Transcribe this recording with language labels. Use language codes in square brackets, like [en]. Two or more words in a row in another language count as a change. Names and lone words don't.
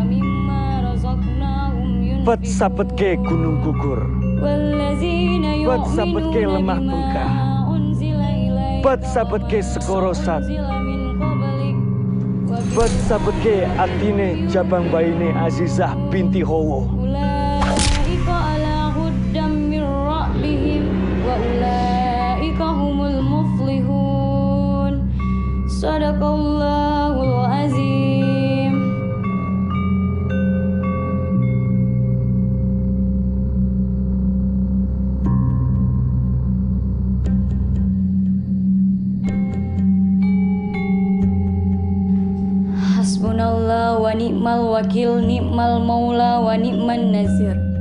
[jv] Pet sapetke gunung gugur, pet sapetke lemah bengkah, pet sapetke sekorosat, pet sapetke atine jabang baine Azizah binti Hawa. [ar] صدق الله العظيم. حسبنا الله ونعم الوكيل نعم المولى ونعم النصير.